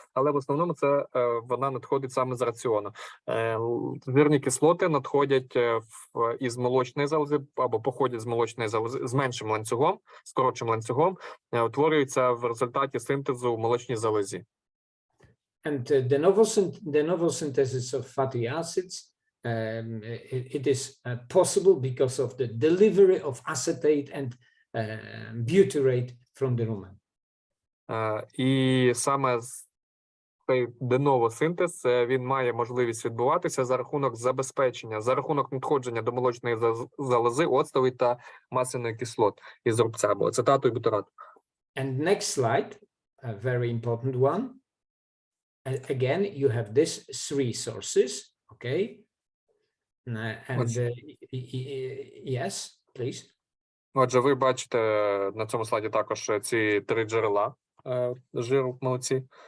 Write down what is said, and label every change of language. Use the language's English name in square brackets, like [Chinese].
[Ukrainian] Але в основному це вона надходить саме з раціону. Жирні кислоти надходять із молочної залози або походять з молочної залози з меншим ланцюгом, з коротшим ланцюгом, утворюються в результаті синтезу в молочній залозі. [English] And the novel synthesis of fatty acids, it is possible because of the delivery of acetate and butyrate from the rumen. [Ukrainian] І саме цей де-ново синтез, він має можливість відбуватися за рахунок забезпечення, за рахунок надходження до молочної залози оцтової та масляної кислот із рубця, або ацетату і бутирату. [English] And next slide, a very important one. Again, you have these three sources, okay? And yes, please. [Ukrainian] Отже, ви бачите на цьому слайді також ці три джерела жиру молоці.